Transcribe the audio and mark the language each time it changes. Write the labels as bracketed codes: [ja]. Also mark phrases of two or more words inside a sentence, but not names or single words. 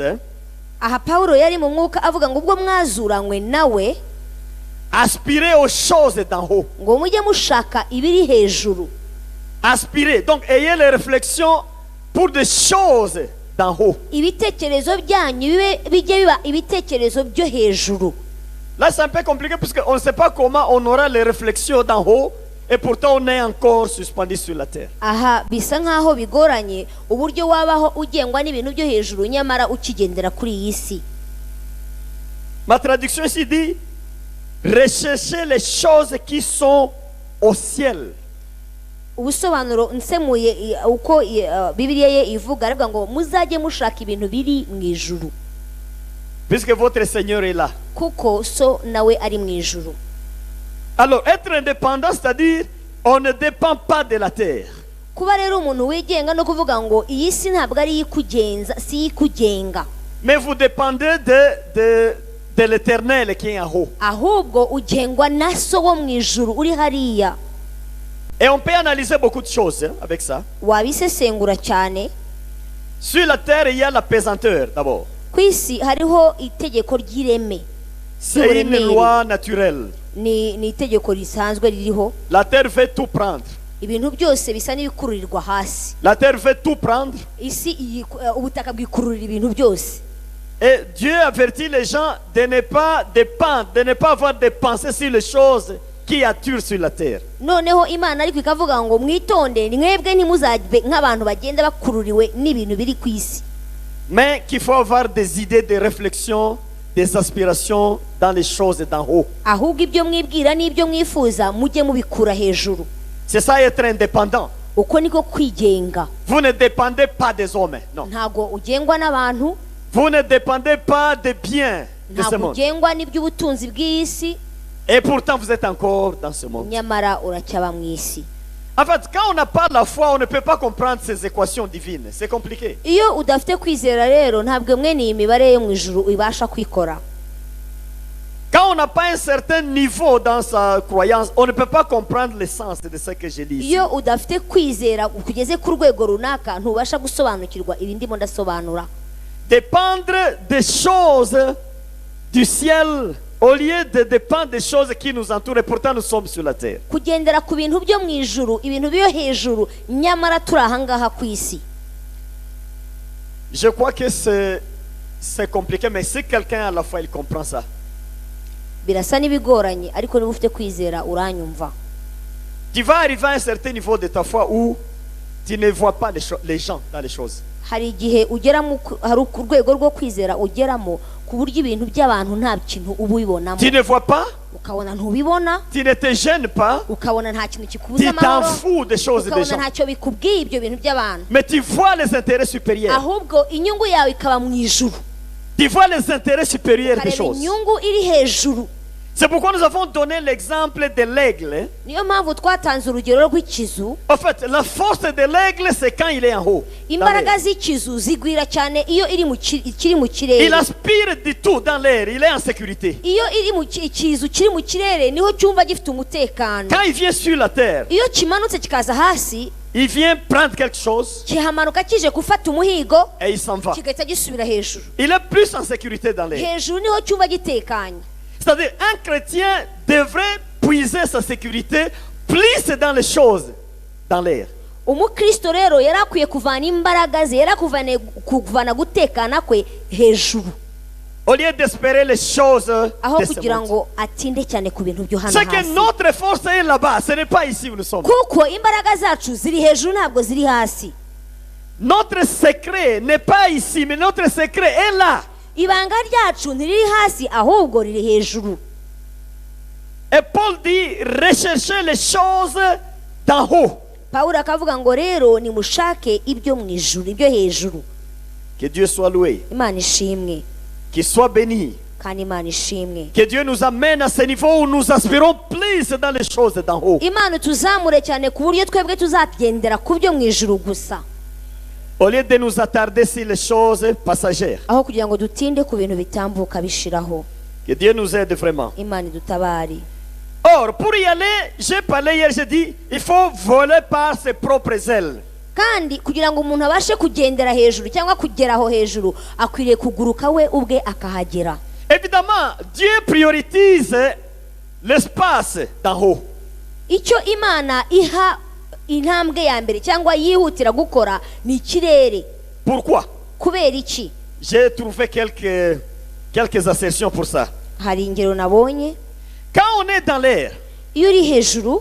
[rw] Aha Paulo yari mu mwuka avuga ngo ubwo mwazuranywe nawe, [fr] aspirez aux choses d'en haut. [rw] ngo mujye mushaka ibiri hejuru. [fr] Aspirez. Donc ayez les réflexions pour des choses d'en haut. [rw] Ibitekerezo byanyu bijye biba ibitekerezo byo hejuru. [fr] Là c'est un peu compliqué parce qu'on ne sait pas comment on aura les réflexions d'en haut et pourtant on est encore suspendu sur la terre. [rw] Aha bisa nkaho bigoranye uburyo wabaho ugengwa n'ibintu byo hejuru nyamara ukigendera kuri iyi si. [fr] Ma traduction ici dit recherchez les choses qui sont au ciel. [rw] Ubusobanuro nsemuye uko Bibiliya ye ivuga aravuga ngo muzajye mushaka ibintu biri mu ijuru. [fr] Puisque votre Seigneur est là. [rw] Kuko so nawe ari mu ijuru. [fr] Alors être indépendant, c'est-à-dire on ne dépend pas de la terre. [rw] Kuba rero umuntu wigenga no kuvuga ngo iyi si ntabwo ari ikugenza, si ikugenga. [fr] Mais vous dépendez de l'Éternel qui est en haut. [rw] Ahubwo ugengwa na so wo mu ijuru uri hariya. [fr] Et on peut analyser beaucoup de choses avec ça. [rw] Wabisesengura cyane. [fr] Sur la terre, il y a la pesanteur d'abord. [rw] Ku isi hariho itegeko ry'ireme. [fr] C'est une loi naturelle. [rw] Ni itegeko risanzwe ririho. [fr] La terre veut tout prendre. [rw] Ibintu byose bisa n'ibikururirwa hasi. [fr] La terre veut tout prendre. [rw] Isi ubutaka bwikururira ibintu byose. [fr] Et Dieu avertit les gens de ne pas dépendre, de ne pas avoir des pensées sur les choses qui attirent sur la terre. [rw] Noneho Imana ariko ikavuga ngo mwitonde mwebwe ntimuzajye nk'abantu bagenda bakururiwe n'ibintu biri ku isi. [fr] Mais qu'il faut avoir des idées, des réflexions, des aspirations dans les choses d'en haut. [rw] Ahubwo ibyo mwibwira n'ibyo mwifuza mujye mubikura hejuru. [fr] C'est ça être indépendant. [rw] Uko niko kwigenga. [fr] Vous ne dépendez pas des hommes, non. [rw] Ntago ugengwa n'abantu. [fr] Vous ne dépendez pas des biens de ce [rw] Ntago [fr] monde. [rw] ugengwa n'iby'ubutunzi bw'isi. [fr] Et pourtant vous êtes encore dans ce monde. [rw] Nyamara uracyaba mu isi. [fr] En fait, quand on n'a pas la foi, on ne peut pas comprendre ces équations divines. C'est compliqué. [rw] Iyo udafite kwizera rero ntabwo mwene iyi mibare yo mu ijuru ibasha kwikora. [fr] Quand on n'a pas un certain niveau dans sa croyance, on ne peut pas comprendre l'essence de ce que je lis ici. [rw] Iyo udafite kwizera kugeze ku rwego runaka ntubasha gusobanukirwa ibindi mo ndasobanura. [fr] Dépendre des choses du ciel au lieu de dépendre des choses qui nous entourent, et pourtant nous sommes sur la terre. [rw] kugendera ku bintu byo mu ijuru, ibintu byo hejuru, nyamara turi ahangaha ku isi. [fr] Je crois que c'est compliqué, mais si quelqu'un à la fois il comprend ça, [rw] Birasa n'ibigoranye, ariko niba ufite kwizera uranyumva. [fr] tu vas arriver à un certain niveau de ta foi où tu ne vois pas les gens dans les choses. [rw] Hari igihe ugeramo, hari urwego rwo kwizera ugeramo ku buryo ibintu by'abantu nta kintu uba ubibonamo, [fr] Tu ne vois pas, [rw] ukabona ntubibona, [fr] tu ne te gênes pas, [rw] ukabona nta kintu kikubuza [fr] tu t'en [rw] amahoro, [fr] fous des choses des [rw] ukabona [fr] gens. [rw] ntacyo bikubwiye ibyo bintu by'abantu, [fr] Mais tu vois les intérêts supérieurs. [rw] ahubwo inyungu yawe ikaba mu ijuru, [fr] Tu vois les intérêts supérieurs des [rw] ukareba [fr] choses. [rw] inyungu iri hejuru. [fr] C'est pourquoi nous avons donné l'exemple de l'aigle. [rw] Niyo mpamvu twatanze urugero rw'ikizu. [fr] En fait, la force de l'aigle, c'est quand il est en haut. dans [rw] Imbaraga [fr] l'air. [rw] z'ikizu zigwira cyane iyo iri ikiri mu [fr] Il [rw] kirere. [fr] aspire du tout dans l'air, il est en sécurité. [rw] Iyo iri ikizu kiri mu kirere niho cyumva gifite umutekano. [fr] Quand il vient sur la terre, [rw] Iyo kimanutse kikaza hasi, [fr] il vient prendre quelque chose [rw] kihamanuka kije gufata umuhigo, [fr] et il s'en va. [rw] kigahita gisubira hejuru. [fr] Il est plus en sécurité dans l'air. [rw] Hejuru niho cyumva gitekanye. [fr] C'est-à-dire, un chrétien devrait puiser sa sécurité plus dans les choses dans l'air. [rw] Umukristo rero yari akwiye kuvana imbaraga ze, yari kuvana gutekana kwe hejuru, [fr] Au lieu d'espérer les choses [rw] aho [fr] de ce [rw] kugira [fr] monde. [rw] ngo atinde cyane ku bintu byo hano [fr] C'est que [rw] hasi. [fr] notre force est là-bas, ce n'est pas ici où nous sommes. [rw] Kuko imbaraga zacu ziri hejuru ntabwo ziri hasi. [fr] Notre secret n'est pas ici, mais notre secret est là. [rw] Ibanga ryacu ntiriri hasi ahubwo riri hejuru. [fr] Et Paul dit, recherchez les choses d'en haut. [rw] Pawulo akavuga ngo rero nimushake ibyo mu ijuru, ibyo hejuru. [fr] Que Dieu soit loué, [rw] Imana ishimwe [fr] qu'il soit béni. [rw] kandi Imana ishimwe. [fr] Que Dieu nous amène à ce niveau où nous aspirons plus dans les choses d'en haut. [rw] Imana tuzamure cyane ku buryo twebwe tuzagendera ku byo mu ijuru gusa, [fr] Au lieu de nous attarder sur les choses passagères. [rw] aho kugira ngo dutinde ku bintu bitambuka bishiraho. [fr] Que Dieu nous aide vraiment. [rw] Imana idutabare. [fr] Or, pour y aller, j'ai parlé hier, j'ai dit, il faut voler par ses propres ailes. [rw] Kandi kugira ngo umuntu abashe kugendera hejuru cyangwa kugera aho hejuru, akwiriye kuguruka we ubwe akahagera. [fr] Évidemment, Dieu priorise l'espace d'en haut. [rw] Icyo Imana iha intambwe ya mbere cyangwa yihutira gukora ni ikirere. [fr] Pourquoi? [rw] Kubera iki? [fr] J'ai trouvé quelques assertions pour ça. [rw] Hari ingero nabonye. [fr] Quand on est dans l'air, [rw] Iyo uri hejuru,